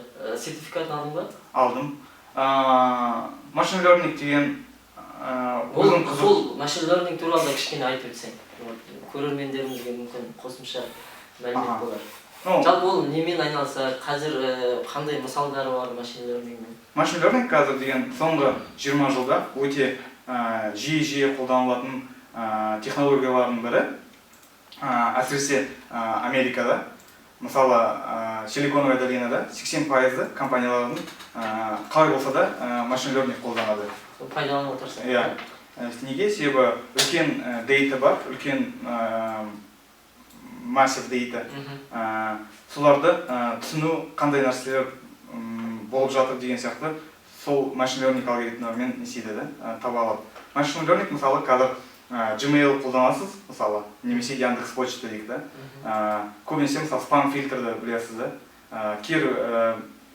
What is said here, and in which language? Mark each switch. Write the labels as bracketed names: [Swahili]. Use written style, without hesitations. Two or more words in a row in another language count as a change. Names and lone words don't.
[Kazakh] Сертификатын алдың ба? Алдым. [English] Machine learning [Kazakh] деген сол [English] machine learning [Kazakh] туралы да кішкене айтып өтсең, көрермендерімізге мүмкін қосымша мәлімет болар. Жалпы ол немен айналысады, қазір қандай мысалдары бар [English] machine learning-мен? Machine learning [Kazakh] қазір деген соңғы 20 жылда өте жиі қолданылатын технологиялардың бірі. Әсіресе Америкада, мысалы Силиконовая долинада 80% компаниялардың қалай болса да [English] machine learning [Kazakh] қолданады. Пайдаланып отырсың. Иә. Неге? Себебі үлкен дейта бар, үлкен [English] massive data. [Kazakh] Соларды түсіну қандай нәрселер болып жатыр деген сияқты сол [English] machine learning [Kazakh] алгоритмдермен несейді да, таба алады. [English] Machine learning [Kazakh] мысалы қазір Gmail қолданасыз, мысалы, немесе Яндекс.Почта дейді да. Көбінесе мысалы спам фильтрді білесіз да.